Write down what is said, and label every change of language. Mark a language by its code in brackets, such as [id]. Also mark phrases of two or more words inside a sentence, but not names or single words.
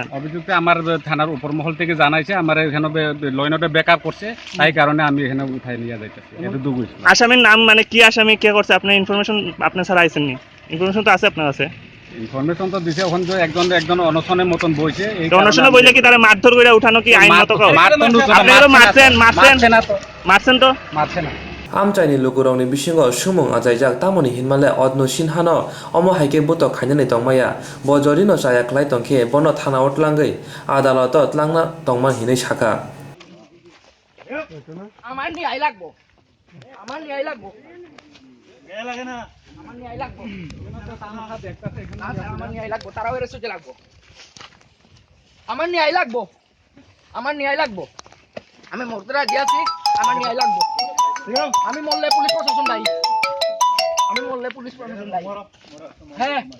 [bn] অভিযোগটা আমার থানার উপর মহল থেকে জানাইছে আমার এখানে লাইনটা ব্যাকআপ করছে তাই কারণে আমি এখানে উঠাই নিয়ে যাইতেছি এটা দুগুই আসামির নাম মানে কি আসামি কে করছে আপনি ইনফরমেশন আপনি ছাড়া আইছেন নি ইনফরমেশন তো আছে আপনার কাছে ইনফরমেশন তো দিছে ওখানে যে একজন অনশনের মতন বইছে এই অনশনে বইলে কি তারা মারধর করে উঠানো কি আইনগত কাজ আপনারা মারছেন তো মারছে না [trp] amchaini lukurongni bisingo sumung ajaijak tamoni hinmale odno sinhano omo haike buto khainani tongmaya bojorino chaya khlai tongkhe bono thana otlangei adaloto tlangna tongman hinai saka [bn] আমার নি আই লাগবো আমার নি আই লাগবো এ লাগে না আমার নি আই লাগবো আমার নি আই লাগবো তারাও এর সুজে লাগবো আমার নি আই লাগবো আমার নি আই লাগবো আমি মরতে রাজি আছি আমার নি আই লাগবো আমি মরলে পুলিশ প্রশাসন দায়ী আমি মরলে পুলিশ প্রশাসন দায়ী হ্যাঁ